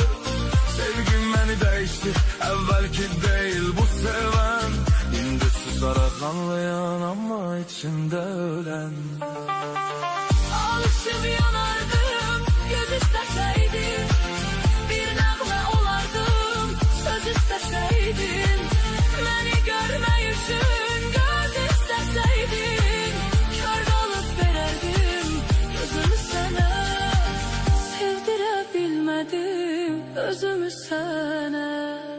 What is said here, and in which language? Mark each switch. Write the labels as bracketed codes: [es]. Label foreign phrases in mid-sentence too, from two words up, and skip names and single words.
[tr] Sevgim beni değişti, evvelki değil bu seven. Şimdi susarak anlayan ama içinde ölen. Alışıp yanardım, göz isteseydim. [az] Bir nəğmə olardım, söz isteseydim. Beni görmək üçün göz isteseydim. Kör qalıp verərdim gözümü sənə. Sevdirə bilmədim özümü sənə.